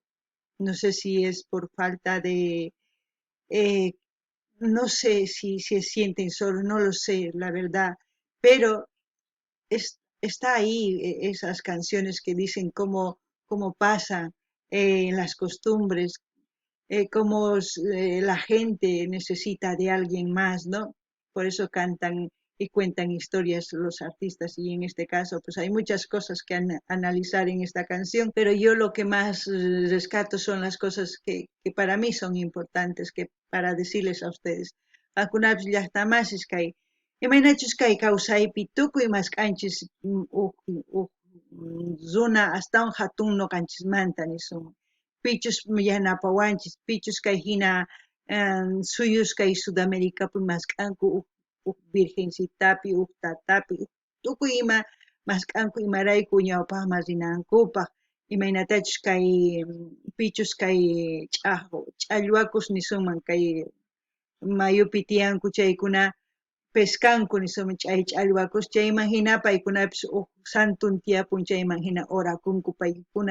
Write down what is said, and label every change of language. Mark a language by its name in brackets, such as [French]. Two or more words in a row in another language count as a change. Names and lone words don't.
[Spanish] No sé si es por falta de, eh, no sé si se sienten solos, no lo sé, la verdad, pero está ahí esas canciones que dicen cómo pasan las costumbres, cómo la gente necesita de alguien más, ¿no? Por eso cantan y cuentan historias los artistas, y en este caso pues hay muchas cosas que analizar en esta canción, pero yo lo que más rescato son las cosas que para mí son importantes, que para decirles a ustedes. [Quechua] Algunas llaqtamanchis kay imaynachus kay kawsaypi tukuy maskanchis runa astawan hatun noqanchismanta nisun pichus yanapawanchis, pichus kay hina suyus kay Sudamericapi maskanku virgencitapi, tatapi, tukuy ima maskanku imarayku ñawpaqman rinankupaq, imaynatachus kay pichus kay ch'allwakus nisunman kay mayupi tiyanku chaykuna pescanku nisunman chay ch'allwakus, chayman hina paykunapis santun tiyapun, chayman hina orakunku paykuna.